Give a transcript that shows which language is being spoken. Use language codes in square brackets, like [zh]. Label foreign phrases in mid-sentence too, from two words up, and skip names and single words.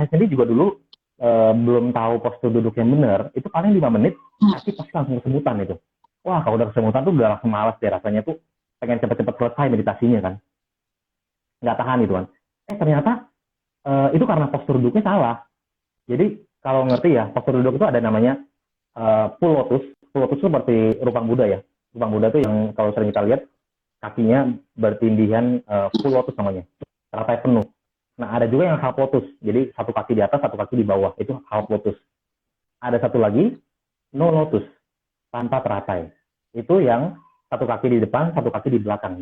[id] Saya sendiri juga dulu belum tahu postur duduk yang benar, itu paling 5 menit, tapi pasti langsung kesemutan itu. Wah, kalau udah kesemutan tuh udah langsung malas deh rasanya tuh, pengen cepet-cepet selesai meditasinya kan. Nggak tahan gitu kan. Ternyata itu karena postur duduknya salah. Jadi kalau ngerti ya, postur duduk itu ada namanya [en] full lotus. Full lotus [id] itu seperti rupang Buddha ya. Rupang Buddha itu yang kalau sering kita lihat kakinya bertindihan [en] full lotus [id] namanya, teratai penuh. Nah, ada juga yang [en] half lotus. [id] Jadi satu kaki di atas, satu kaki di bawah. Itu [en] half lotus. [id] Ada satu lagi [en] no lotus, [id] tanpa teratai. Itu yang satu kaki di depan, satu kaki di belakang.